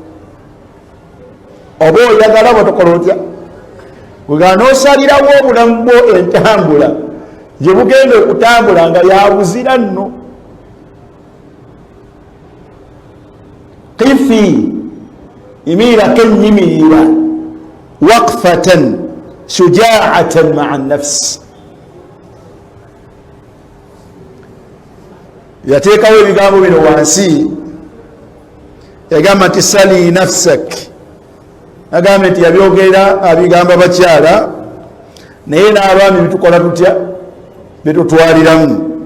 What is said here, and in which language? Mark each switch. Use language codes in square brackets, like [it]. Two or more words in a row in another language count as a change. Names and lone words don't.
[lg] Oba oyagala bw'otokola otya, bwega n'osalirawo obulamu bwo entambula gye bugenda okutambula nga yabuzira nno. [ar] Qifi, [lg] yimirirako ennyimirira, [ar] وقفة شجاعة مع النفس. [lg] Yateekawo ebigambo bino wansi, yagamba nti [ar] سل نفسك. [lg] Agambye nti yabyogera abigamba bakyala, naye n'abaami bitukola tutya, bitutwaliramu.